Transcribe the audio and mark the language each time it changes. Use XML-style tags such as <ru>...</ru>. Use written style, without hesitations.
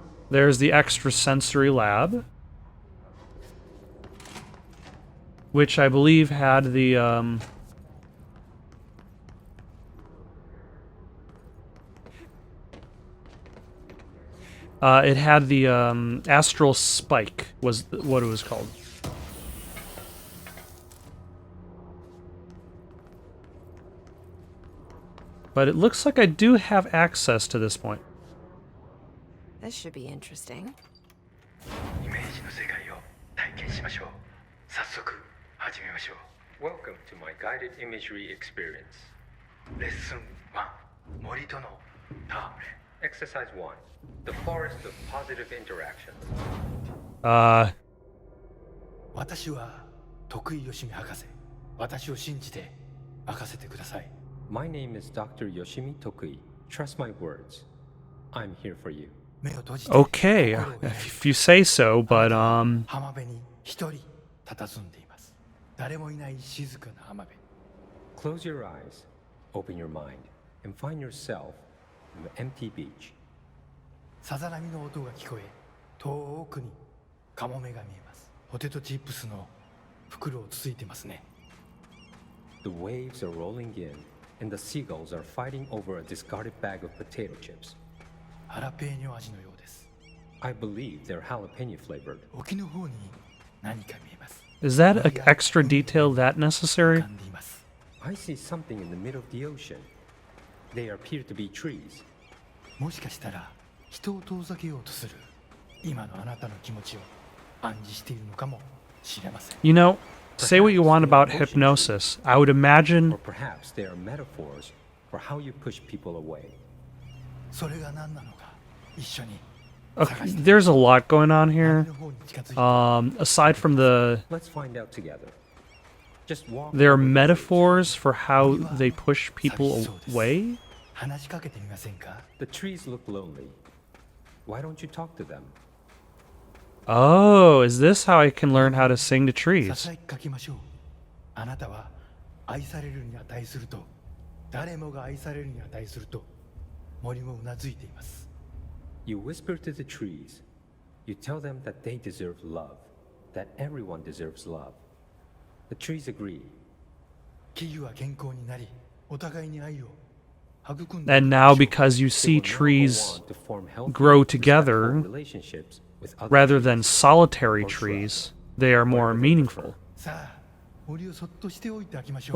<en>There's the extrasensory lab, which I believe had the it had the astral spike was what it was called. But it looks like I do have access to this point. This should be interesting.</en> <ja>イメージの世界を体験しましょう。早速始めましょう。</ja> <en>Welcome to my guided imagery experience.</en> <ja>レッスン1、森との戯れ。</ja> <en>Exercise 1, the forest of positive interaction.</en> <ja>私は徳井義美博士。私を信じて任せてください。</ja> <en>My name is Dr. Yoshimi Tokui. Trust my words. I'm here for you. Okay, if you say so, but</en> <ja>浜辺に一人佇んでいます。誰もいない静かな浜辺。</ja> <en>Close your eyes, open your mind, and find yourself in an empty beach.</en> <ja>さざ波の音が聞こえ、遠くにカモメが見えます。ポテトチップスの袋をつついてますね。</ja> <en>The waves are rolling in, and the seagulls are fighting over a discarded bag of potato chips.</en> <ja>ハラペーニョ味のようです。</ja> <en>I believe they're jalapeno flavored.</en> <ja>沖の方に何か見えます。</ja> <en>is that extra detail that necessary? I see something in the middle of the ocean. They appear to be trees.</en> <ja>もしかしたら人を遠ざけようとする今のあなたの気持ちを暗示しているのかもしれません。</ja> <en>You know, say what you want about hypnosis. I would imagine. Or perhaps they are metaphors for how you push people away.</en> <ja>それが何なのか一緒に。</ja> <en>Okay, there's a lot going on here. Aside from the, Let's find out together. Just walk. there are metaphors for how they push people away.</en> <ja>話しかけてみませんか?</ja> <en>The trees look lonely. Why don't you talk to them? Oh, is this how I can learn how to sing to trees?</en> <ja>ささやきかけましょう。あなたは愛されるに値すると、誰もが愛されるに値すると、森もうなずいています。</ja> <en>You whisper to the trees. You tell them that they deserve love, that everyone deserves love. The trees agree.</en> <ja>木々は健康になり、お互いに愛を育んで。</ja> <en>And now, because you see trees grow together rather than solitary trees, they are more meaningful.</en> <ja>さあ、森をそっとしておいてあげましょう。</ja>